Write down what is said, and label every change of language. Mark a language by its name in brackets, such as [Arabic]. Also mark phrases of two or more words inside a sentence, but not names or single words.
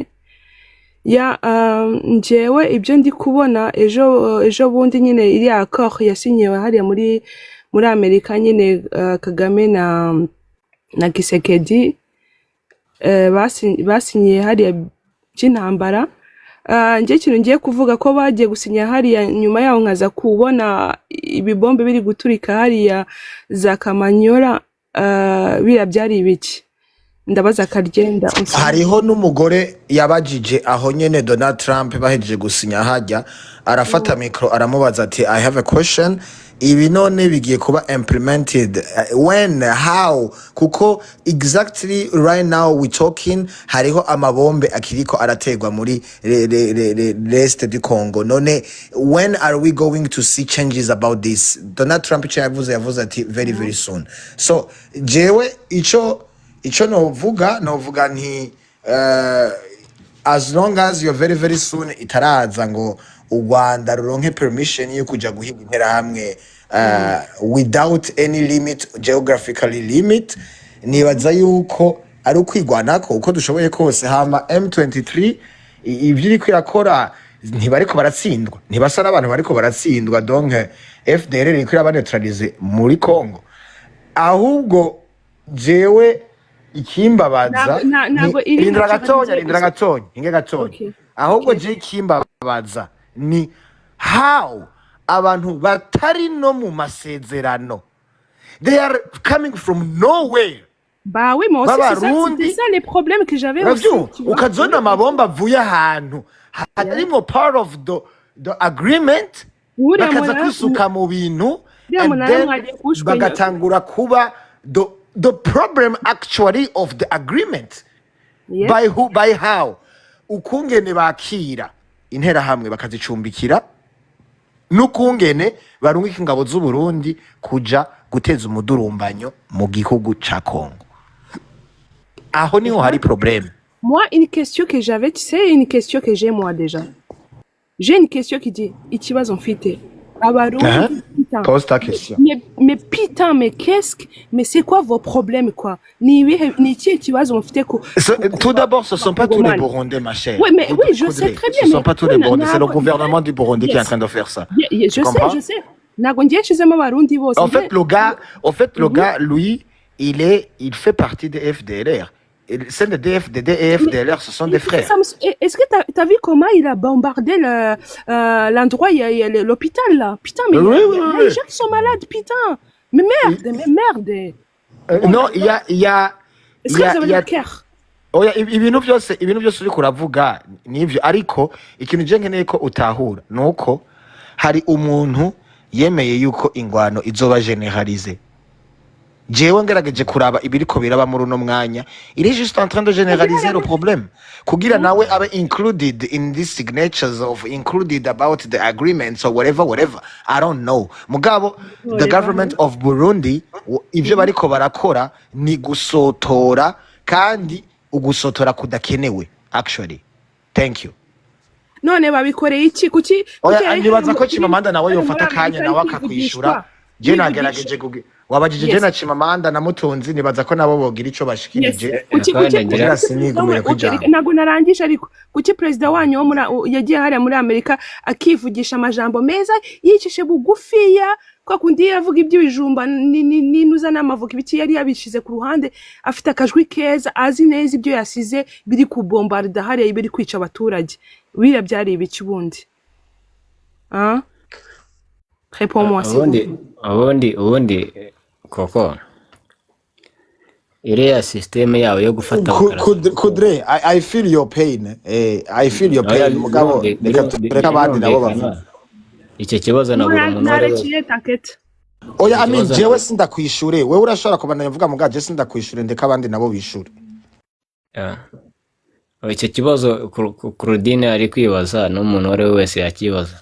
[Rundi] Ya njewe ibyo ndi kubona ejo bundi nyine iri accord yasinyewe hariya muri Amerika nyine Kagame na Tshisekedi basinyiye hariya cy'intambara. Nje ikintu ngiye kuvuga ko bagiye gusinya hariya nyuma yaho nkaza kubona ibibombe biri guturika hariya za Kamanyola bira byari ibiki. Ndabaza Karyenda hariho n'umugore yabajije aho nyene Donald Trump bahejeje gusinya hajya arafata micro aramubaza ati [English] I have a question [Rundi] ibi none bigiye kuba [English] implemented when how [Rundi] kuko [English] exactly right now we talking [Rundi] hariho amabombe akiriko arategwa muri [French] rest du Congo [Rundi] none [English] when are we going to see changes about this? [Rundi] Donald Trump yavuze ati [English] very soon. [Rundi] So jewe ico novuga nti [English] as long as you're very soon [Rundi] itaraza ngo u Rwanda ruronke permission yo kuja guhiga intera hamwe [English] without any limit geographically limit [Rundi] nibaza yuko ari ukwigwanako uko dushoboye kose hama M23 ivyiri kwirakora ntibariko baratsindwa ntibasa n'abantu bariko baratsindwa donc FDR iri kwirabaneutralize muri Congo ahubwo jewe ikimbabaza ntabwo irindira gatonya ahubwo je ikimbabaza ni how abantu batari no mu masezerano [English] they are coming from nowhere. [French] Bah oui, moi aussi c'est ça les problèmes que j'avais aussi. [Rundi] Ukazona amabomba avuye ahantu harimo [English] part of the agreement [Rundi] bakaza kwisuka mu bintu [English] and then [Rundi] bagatangura kuba [English] the problem actually of the agreement. Yes. by who by how [Rundi] ukungene bakira interahamwe bakazicumbikira n'ukungene barungika ingabo z'u Burundi kuja guteza umudurumbanyo mu gihugu ca Congo. Aho niho hari problème. [French] Moi, une question que j'avais, tu sais, une question que j'ai moi déjà. J'ai une question qui dit, [Rundi] ikibazo mfite. Abarundi, [French] putain. Pose ta question. Mais putain, mais c'est quoi vos problèmes, quoi? [Rundi] Ni iki kibazo mfite ko. [French] Tout d'abord, ce sont pas tous les Burundais, ma chère. Oui, mais oui, je sais très bien. Ce sont pas tous les Burundais, c'est le gouvernement du Burundi qui est en train de faire ça. Je sais. [Rundi] Nago ngiye nshizemo abarundi bose. [French] En fait, le gars, lui, il fait partie des FDLR. C'est des DFDLR, ce sont des frères. Est-ce que t'as vu comment il a bombardé l'endroit, il y a l'hôpital là? Putain, mais oui. Les gens qui sont malades, putain. Mais merde. Non, il y a. Est-ce que vous avez le cœur? [Rundi] Oya, ibintu byose uri kuravuga nivyo, ariko ikintu je nkeneye ko utahura nuko hari umuntu yemeye yuko ingwano izoba generalize. Jewe ngerageje kuraba ibiriko biraba muri uno mwanya, [French] il est juste en train de généraliser le problème [Rundi] kugira nawe abe [English] included in these signatures of included about the agreements or whatever I don't know. [Rundi] Mugabo [English] the government of Burundi [Rundi] ivyo bariko barakora ni gusotora, kandi ugusotora kudakenewe actually. [English] Thank you. [Rundi] None babikoreye iki? Kuki oya nibaza ko Chimamanda nawe yofata kanya nawe akakwishura. Je nagerageje kugi wabajije je na Chimamanda na Mutunzi, nibaza ko nabo bogira ico bashikirije. Nago narangije, ariko kuki president wanyu wo yagiye hariya muri Amerika akivugisha amajambo meza yicishe bugufiya, kwa kundi yavuga iby'ibijumba ninuza n'amavuka ibiki yari yabishize ku ruhande, afite akajwi keza, azi neza ibyo yasize biri ku bombarda hariya biri kwica abaturage. Bira byari ibiki bundi? Hein? [French] Réponds-moi [Rundi] ubundi koko iriya systeme yawe yo gufata Kudre, [English] I feel your pain. I feel your pain. [Rundi] Mugabo reka abandi nabo bavuga. Icyo kibazo nabura umuntu wari takete. Oya amin jewe sindakwishure, wewe urashobora kubana mvuga mugaje sindakwishure, ndeka abandi nabo bishure. Icyo kibazo Claudine ari kwibaza n'umuntu wari wese yakibaza.